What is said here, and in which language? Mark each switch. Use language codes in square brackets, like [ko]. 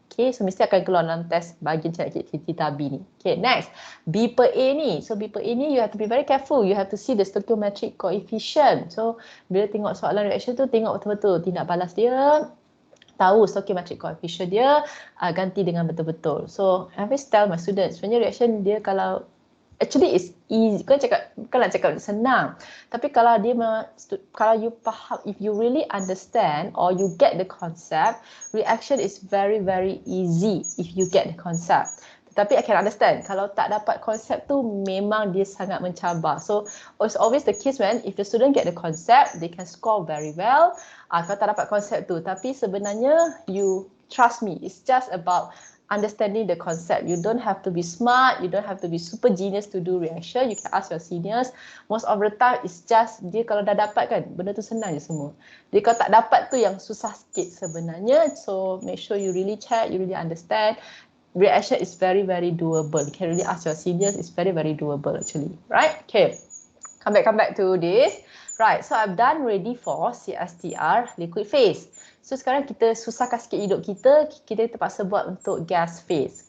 [ms] Okay, so mesti akan keluar dalam test bahagian cara theta B ni. Okay, next, B per A ni. [en] So B per A ni you have to be very careful. You have to see the stoichiometric coefficient. [ms] So bila tengok soalan reaction tu, tengok betul-betul tindak balas dia, tahu stoichiometric coefficient dia, ganti dengan betul-betul. [en] So I always tell my students, [ms] sebenarnya reaction dia kalau [en] actually it's easy. [ms] Bukan nak cakap senang. Tapi kalau kalau [en] you faham, if you really understand or you get the concept, reaction is very very easy if you get the concept. [ms] Tetapi [en] I can understand, [ms] kalau tak dapat konsep tu memang dia sangat mencabar. [en] So it's always the case when if the student get the concept, they can score very well. [ms] Kalau tak dapat konsep tu, tapi sebenarnya [en] you trust me, it's just about understanding the concept. You don't have to be smart, you don't have to be super genius to do reaction. You can ask your seniors. Most of the time it's just [ms] dia kalau dah dapat kan, benda tu senang je semua. Dia kalau tak dapat tu yang susah sikit sebenarnya. [en] So make sure you really check, you really understand. Reaction is very very doable. You can really ask your seniors, it's very very doable actually. Right? Okay. Come back to this. Right, so I've done ready for CSTR liquid phase. [ms] So sekarang kita susahkan sikit hidup kita terpaksa buat untuk gas phase.